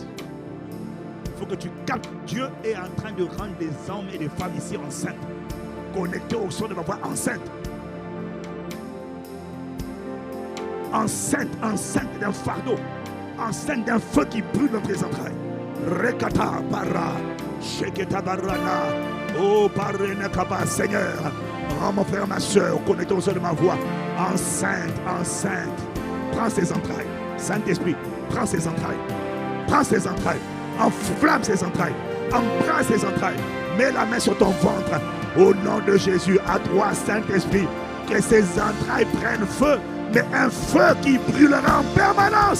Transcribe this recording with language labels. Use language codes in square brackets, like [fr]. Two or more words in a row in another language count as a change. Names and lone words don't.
[fr] Il faut que tu captes. Dieu est en train de rendre des hommes et des femmes ici enceintes. Connectés au son de ma voix, enceintes. Enceinte, enceinte d'un fardeau. Enceinte d'un feu qui brûle dans tes entrailles. Rekata para. Sheketa barana. Oh, parenakaba, Seigneur. Oh, mon frère, ma soeur, connecté au son de ma voix. Enceinte, enceinte. Prends ses entrailles. Saint-Esprit, prends ses entrailles. Prends ses entrailles. Enflamme ses entrailles. Embrasse ses entrailles. Mets la main sur ton ventre. Au nom de Jésus, à toi, Saint-Esprit, que ses entrailles prennent feu, mais un feu qui brûlera en permanence.